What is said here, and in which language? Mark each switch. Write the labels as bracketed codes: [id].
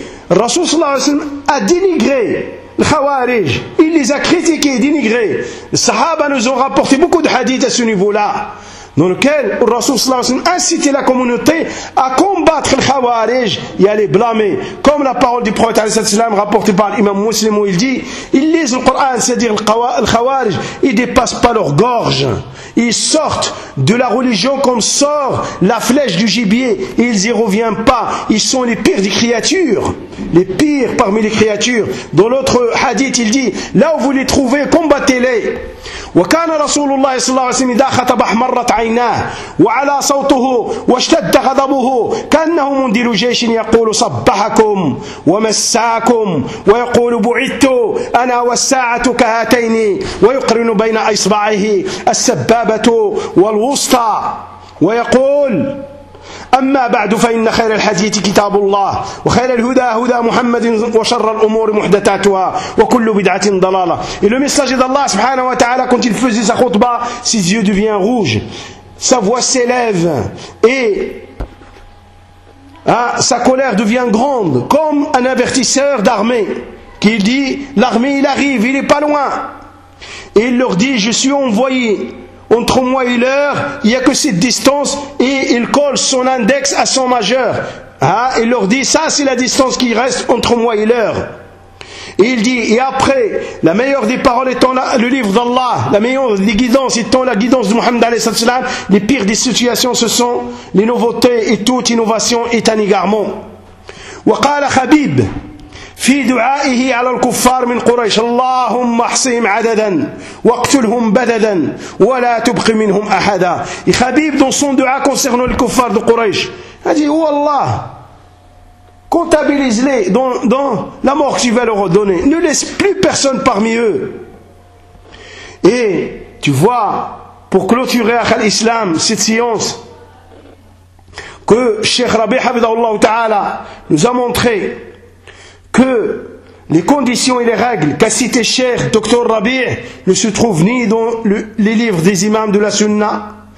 [ar] الرسول صلى الله عليه وسلم أدينيغري الخوارج. [fr] Il les a critiqués et dénigrés. Les sahaba nous ont rapporté beaucoup de hadiths à ce niveau-là, dans lequel le Rasoul sallallahu alayhi wa sallam incitait la communauté à combattre les khawarij et à les blâmer. Comme la parole du prophète sallallahu alayhi wa sallam rapportée par l'imam muslim où il dit, ils lisent le Coran, c'est-à-dire le khawarij, ils dépassent pas leur gorge. Ils sortent de la religion comme sort la flèche du gibier. Ils y reviennent pas. Ils sont les pires des créatures. Les pires parmi les créatures. Dans l'autre hadith, il dit, là où vous les trouvez, combattez-les. [ar] وكان رسول الله صلى الله عليه وسلم إذا خطب أحمرت عيناه وعلى صوته واشتد غضبه كأنه منذر جيش يقول صبحكم ومساكم ويقول بعثت أنا والساعة كهاتين ويقرن بين إصبعيه السبابة والوسطى ويقول أما بعد فإن خير الحديث كتاب الله وخير الهدى هدى محمد وشر الأمور محدثاتها وكل بدعة ضلالة. [fr] Et le message d'Allah subhanahu wa ta'ala, quand il faisait sa khutba, ses yeux deviennent rouges, sa voix s'élève et sa colère devient grande comme un avertisseur d'armée qui dit l'armée il arrive, il est pas loin, et il leur dit je suis envoyé. Entre moi et leur, il n'y a que cette distance, et il colle son index à son majeur. Il leur dit, ça c'est la distance qui reste entre moi et leur. Et il dit, et après, la meilleure des paroles étant le livre d'Allah, la meilleure des guidances étant la guidance de Mohammed alayhi salatu wasalam, les pires des situations ce sont les nouveautés, et toute innovation est un égarement. [ar] Wa qala Khabib, في دعائه على الكفار من قريش اللهم احصهم عددا واقتلهم بددا ولا تبقي منهم احدا. [fr] خبيب dans son dua concernant les kuffar de Quraysh, il dit oh Allah, comptabilise-les dans la mort que tu vas leur donner, ne laisse plus personne parmi eux. Et tu vois, pour clôturer à l'islam cette science que Cheikh Rabi' Habibullah Ta'ala nous a montré, que les conditions et les règles qu'a cité cher Dr Rabi' ne se trouvent ni dans les livres des imams de la Sunna,